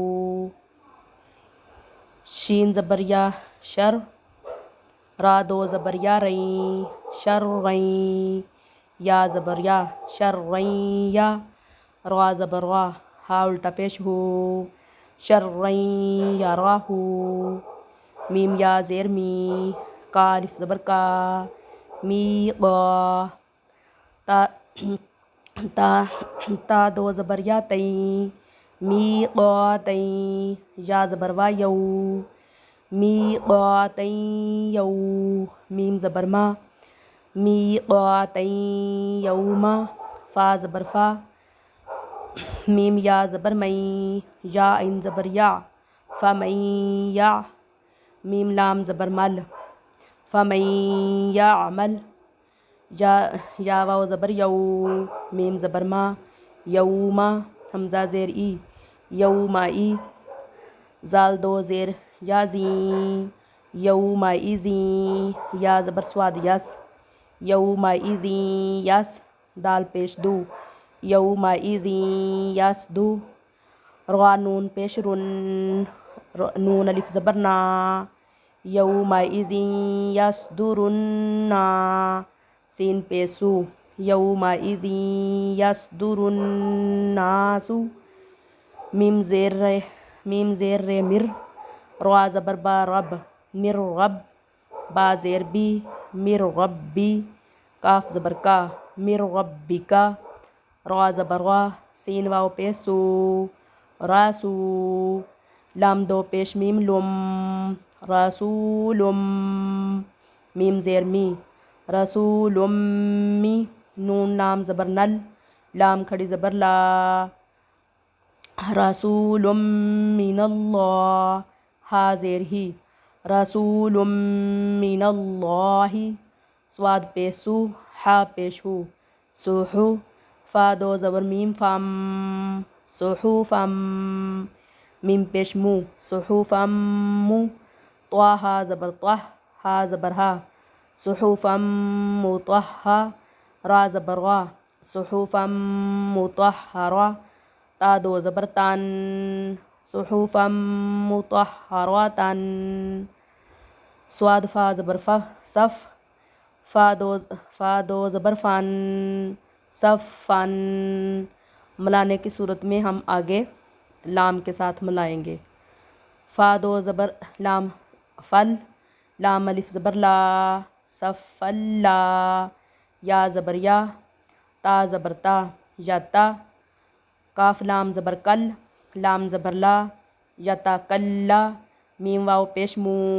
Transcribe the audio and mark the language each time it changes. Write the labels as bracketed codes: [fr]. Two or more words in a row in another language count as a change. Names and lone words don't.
[ur] شین زبر یا شر، را دو زبر یا رین، شرین، یا زبر یا، شرین یا، را زبر را، ہا الٹا پیش ہو، شرین یراہ، میم یا زیر می، کا الف زبر کا، میقا، تا دو زبر یا تین، میقاتین، یا زبر وا یو، [ar] میقاتین یو، [ur] میم زبر ما، [ar] میقاتین یوما، [ur] فا زبر فا، میم یا زبر مئی، یا عین زبر یا، فمن یا، میم لام زبر مل، [ar] فمن یعمل، [ur] یا واو زبر یو، میم زبر ما، یوما، حمزہ زیر ای، یومائی، زال دو زیر یا زین، یومئذین، یا زبر سواد یس، [ar] یومئذین یس، [ur] دال پیش دو، [ar] یومئذین یسدو، [ur] را نون پیش رن، نون الف زبر نا، یومئذین یصدرنا، سین پیش سو، [ar] یومئذین یصدر الناس، [ur] میم زیر رے مر، را زبر با رب، مر رب، با زیر بی، مر ربی، کاف زبر کا، مر ربکا، را زبر وا، سین واو پیش سو، راسو، لام دو پیش میم لم، رسولم، میم زیر می، رسولم می، نون لام زبر نل، لام کھڑی زبر لا، [ar] رسول من اللہ، [ur] ہا زیر ہی، [ar] رسول من اللہ، [ur] سواد پیش سو، ہا پیش ہو، سوحو، فا دو زبر میم فم، صحفم، میم پیش مو، [ar] صحفم مو، [ur] طا ہا زبر طہ، ہا زبر ہا، [ar] صحفم مطہہ، [ur] را زبر وا، [ar] صحفم مطہرہ، [ur] تا دو زبر تن، [ar] صحفم مطہرۃ، [ur] سواد فا زبر فہ، صف، فا دو زبر فن، صفن، ملانے کی صورت میں ہم آگے لام کے ساتھ ملائیں گے۔ فا دو زبر لام فل، لام الف زبر لا، صفلا، یا زبر یا، تا زبر تا، یتا، کاف لام زبر کل، لام زبر لا، یتکلا، میم واو پیش مو،